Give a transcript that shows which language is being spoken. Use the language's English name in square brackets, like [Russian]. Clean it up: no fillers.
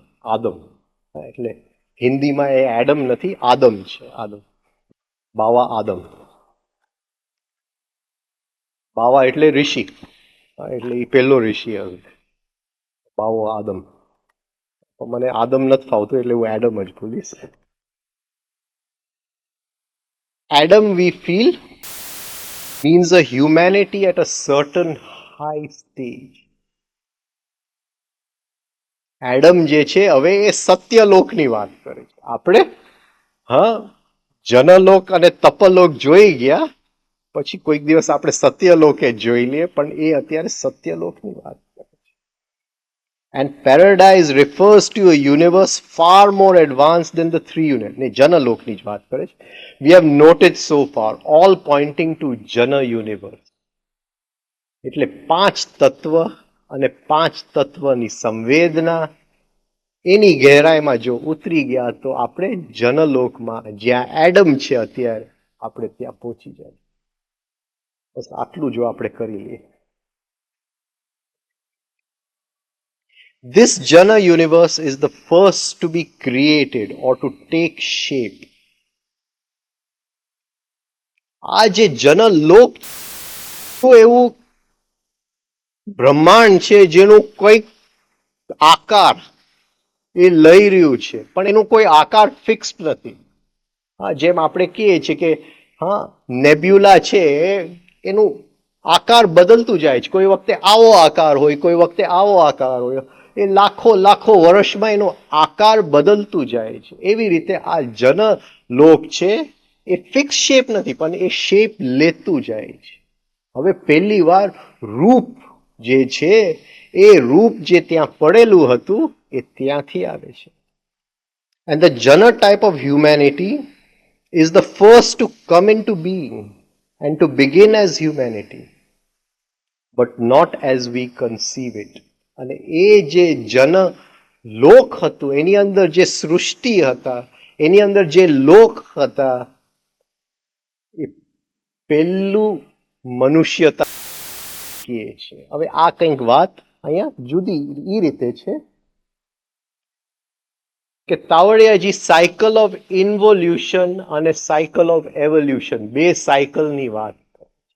[Gujarati] આદમ એટલે હિન્દીમાં એ એડમ નથી, આદમ છે. આદમ, બાવા આદમ. બાવા એટલે ઋષિ, એટલે એ પહેલો ઋષિ હવે. બાવો આદમ. મને આદમ નથી ફાવતું એટલે હું એડમ જ બોલીશ. [English] Adam, we feel, means a humanity at a certain high stage. [Gujarati] Adam જે છે હવે એ સત્યલોકની વાત કરે છે. આપણે હા જનલોક અને તપલોક જોઈ ગયા, પછી કોઈક દિવસ આપણે સત્યલોકે જોઈ લઈએ, પણ એ અત્યારે સત્યલોકની વાત કરે છે. [English] And paradise refers to a universe far more advanced than the three units. [Gujarati] ને જનલોકની જ વાત કરે છે. [English] We have noted so far, all pointing to જન universe. [Gujarati] એટલે પાંચ તત્વ અને પાંચ તત્વની સંવેદના, એની ગહેરાઈમાં જો ઉતરી ગયા તો આપણે જનલોકમાં, જ્યાં એડમ છે અત્યારે, આપણે ત્યાં પહોંચી જાય. બસ આટલું જો આપણે કરી લઈએ. [English] This Jana universe is the first to be created or to take shape. [Gujarati] આ જે જનલોક એવું બ્રહ્માંડ છે જેનું કોઈક આકાર એ લઈ રહ્યું છે, પણ એનું કોઈ આકાર ફિક્સ નથી. હા, જેમ આપણે કહીએ છીએ કે હા નેબ્યુલા છે, એનું આકાર બદલતું જાય છે. કોઈ વખતે આવો આકાર હોય, કોઈ વખતે આવો આકાર હોય. એ લાખો લાખો વર્ષમાં એનો આકાર બદલતું જાય છે. એવી રીતે આ જનલોક છે એ ફિક્સ શેપ નથી, પણ એ શેપ લેતું જાય છે. હવે પહેલી વાર રૂપ જે છે એ રૂપ જે ત્યાં પડેલું હતું એ ત્યાંથી આવે છે. [English] And the Jana type of humanity is the first to come into being and to begin as humanity, but not as we conceive it. [Gujarati] અને એ જે જન લોક હતું, એની અંદર જે સૃષ્ટિ હતા, એની અંદર જે લોક હતા, એ પહેલું મનુષ્યતા કહીએ છે. હવે આ કંઈક વાત અહીંયા જુદી એ રીતે છે કે તાવડિયાજી સાયકલ ઓફ ઇન્વોલ્યુશન અને સાયકલ ઓફ એવોલ્યુશન, બે સાયકલની વાત કરે.